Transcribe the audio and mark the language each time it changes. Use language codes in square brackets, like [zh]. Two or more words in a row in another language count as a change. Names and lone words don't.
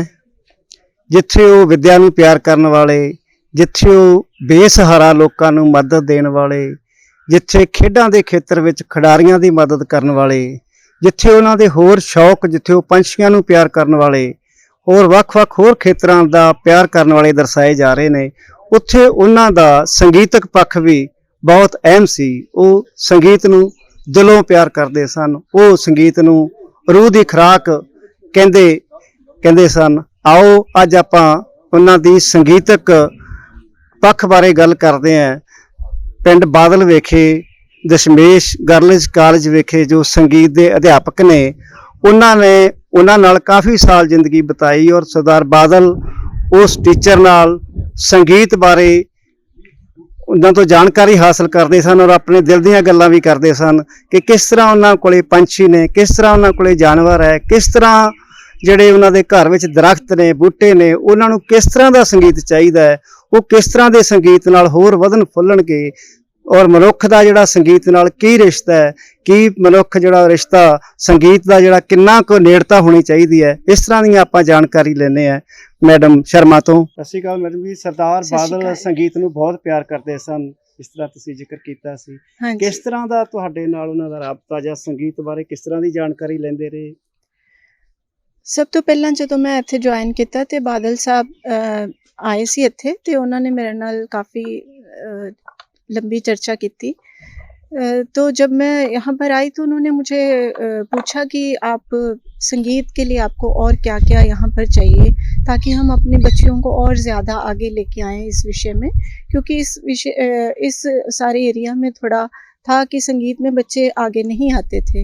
[pa] ਜਿੱਥੇ ਉਹ ਵਿੱਦਿਆ ਨੂੰ ਪਿਆਰ ਕਰਨ ਵਾਲੇ, ਜਿੱਥੇ ਉਹ ਬੇਸਹਾਰਾ ਲੋਕਾਂ ਨੂੰ ਮਦਦ ਦੇਣ ਵਾਲੇ, ਜਿੱਥੇ ਖੇਡਾਂ ਦੇ ਖੇਤਰ ਵਿੱਚ ਖਿਡਾਰੀਆਂ ਦੀ ਮਦਦ ਕਰਨ ਵਾਲੇ, ਜਿੱਥੇ ਉਹਨਾਂ ਦੇ ਹੋਰ ਸ਼ੌਕ, ਜਿੱਥੇ ਉਹ ਪੰਛੀਆਂ ਨੂੰ ਪਿਆਰ ਕਰਨ ਵਾਲੇ, ਹੋਰ ਵੱਖ-ਵੱਖ ਹੋਰ ਖੇਤਰਾਂ ਦਾ ਪਿਆਰ ਕਰਨ ਵਾਲੇ ਦਰਸਾਏ ਜਾ ਰਹੇ ਨੇ, ਉੱਥੇ ਉਹਨਾਂ ਦਾ ਸੰਗੀਤਕ ਪੱਖ ਵੀ ਬਹੁਤ ਅਹਿਮ ਸੀ। ਉਹ ਸੰਗੀਤ ਨੂੰ ਦਿਲੋਂ ਪਿਆਰ ਕਰਦੇ ਸਨ, ਉਹ ਸੰਗੀਤ ਨੂੰ ਰੂਹ ਦੀ ਖੁਰਾਕ ਕਹਿੰਦੇ ਸਨ। ਆਓ ਅੱਜ ਆਪਾਂ ਉਹਨਾਂ ਦੀ ਸੰਗੀਤਕ ਪੱਖ ਬਾਰੇ ਗੱਲ ਕਰਤੇ ਹੈਂ। ਪਿੰਡ ਬਾਦਲ ਵੇਖੇ ਦਸ਼ਮੇਸ਼ ਗਰਲਜ਼ ਕਾਲਜ ਵੇਖੇ ਜੋ ਸੰਗੀਤ ਕੇ ਅਧਿਆਪਕ ਨੇ ਉਹਨਾਂ ਨਾਲ ਕਾਫ਼ੀ ਸਾਲ ਜ਼ਿੰਦਗੀ ਬਿਤਾਈ ਔਰ ਸਰਦਾਰ ਬਾਦਲ ਉਸ ਟੀਚਰ ਨਾਲ ਸੰਗੀਤ ਬਾਰੇ ਉਹਨਾਂ ਤੋਂ ਜਾਣਕਾਰੀ ਹਾਸਲ ਕਰਤੇ ਸਨ ਔਰ ਅਪਨੇ ਦਿਲ ਦੀਆਂ ਗੱਲਾਂ ਭੀ ਕਰਤੇ ਸਨ ਕਿ ਕਿਸ ਤਰ੍ਹਾਂ ਉਹਨਾਂ ਕੋਲੇ ਪੰਛੀ ਨੇ, ਕਿਸ ਤਰ੍ਹਾਂ ਉਹਨਾਂ ਕੋਲੇ ਜਾਨਵਰ ਹੈ, ਕਿਸ ਤਰ੍ਹਾਂ ਜਿਹੜੇ ਉਹਨਾਂ ਦੇ ਘਰ ਵਿੱਚ ਦਰਖਤ ਨੇ, ਬੂਟੇ ਨੇ, ਉਹਨਾਂ ਨੂੰ ਕਿਸ ਤਰ੍ਹਾਂ ਦਾ ਸੰਗੀਤ ਚਾਹੀਦਾ ਹੈ, ਉਹ ਕਿਸ ਤਰ੍ਹਾਂ ਦੇ ਸੰਗੀਤ ਨਾਲ ਹੋਰ ਵਧਣ ਫੁੱਲਣਗੇ, ਔਰ ਮਨੁੱਖ ਦਾ ਜਿਹੜਾ ਸੰਗੀਤ ਨਾਲ ਕੀ ਰਿਸ਼ਤਾ ਹੈ, ਕੀ ਮਨੁੱਖ ਜਿਹੜਾ ਰਿਸ਼ਤਾ ਸੰਗੀਤ ਦਾ ਜਿਹੜਾ ਕਿੰਨਾ ਕੁ ਨੇੜਤਾ ਹੋਣੀ ਚਾਹੀਦੀ ਹੈ, ਇਸ ਤਰ੍ਹਾਂ ਦੀਆਂ ਆਪਾਂ ਜਾਣਕਾਰੀ ਲੈਂਦੇ ਹਾਂ ਮੈਡਮ ਸ਼ਰਮਾ ਤੋਂ। ਸਤਿ ਸ਼੍ਰੀ ਅਕਾਲ ਮੈਡਮ ਜੀ। ਸਰਦਾਰ ਬਾਦਲ ਸੰਗੀਤ ਨੂੰ ਬਹੁਤ ਪਿਆਰ ਕਰਦੇ ਸਨ, ਇਸ ਤਰ੍ਹਾਂ ਤੁਸੀਂ ਜ਼ਿਕਰ ਕੀਤਾ ਸੀ। ਕਿਸ ਤਰ੍ਹਾਂ ਦਾ ਤੁਹਾਡੇ ਨਾਲ ਉਹਨਾਂ ਦਾ ਰਾਬਤਾ ਜਾਂ ਸੰਗੀਤ ਬਾਰੇ ਕਿਸ ਤਰ੍ਹਾਂ ਦੀ ਜਾਣਕਾਰੀ ਲੈਂਦੇ ਰਹੇ? ਸਭ ਤੋਂ ਪਹਿਲਾਂ ਜਦੋਂ ਮੈਂ ਇੱਥੇ ਜੁਆਇਨ ਕੀਤਾ ਤੇ ਬਾਦਲ ਸਾਹਿਬ ਆਏ ਸੀ ਇੱਥੇ ਤੇ ਉਹਨਾਂ ਨੇ ਮੇਰੇ ਨਾਲ [hi] काफ़ी लंबी चर्चा की थी। तो जब मैं यहाँ पर आई तो उन्होंने मुझे पूछा कि आप संगीत के लिए आपको और क्या क्या यहाँ पर चाहिए ताकि हम अपने बच्चियों को और ज़्यादा आगे लेके आएँ इस विषय में, क्योंकि इस सारे एरिया में थोड़ा था कि संगीत में बच्चे आगे नहीं आते थे।